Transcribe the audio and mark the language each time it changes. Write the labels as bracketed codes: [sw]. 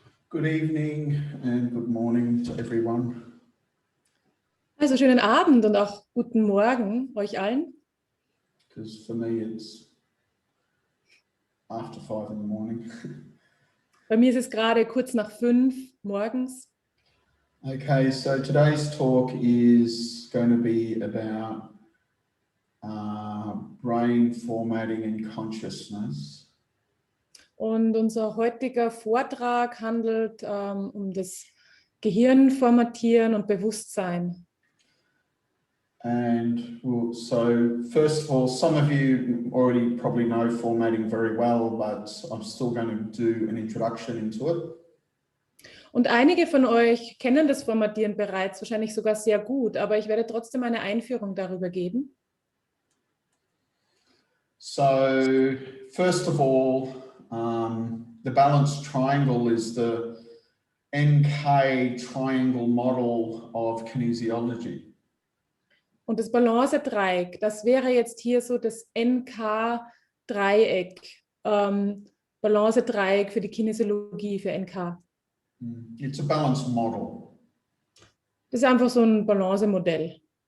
[en] Good evening and good morning to everyone. [de] Also schönen Abend und auch guten Morgen euch allen. [en] Because for me it's after 5 in the morning. [de] Bei mir ist es gerade kurz nach 5 morgens. [en] Okay, so today's talk is going to be about brain formatting and consciousness. [de] Und unser heutiger Vortrag handelt um das Gehirnformatieren und Bewusstsein. [en] And so first of all, some of you already probably know formatting very well, but I'm still going to do an introduction into it. [de] Und einige von euch kennen das Formatieren bereits, wahrscheinlich sogar sehr gut, aber ich werde trotzdem eine Einführung darüber geben. [en] So first of all, the balanced triangle is the NK triangle model of kinesiology. [de] Und das Balance-Dreieck, das wäre jetzt hier so das NK-Dreieck, Balance-Dreieck für die Kinesiologie, für NK. [en] It's a balanced model. [de] Das ist einfach so ein Balance-Modell.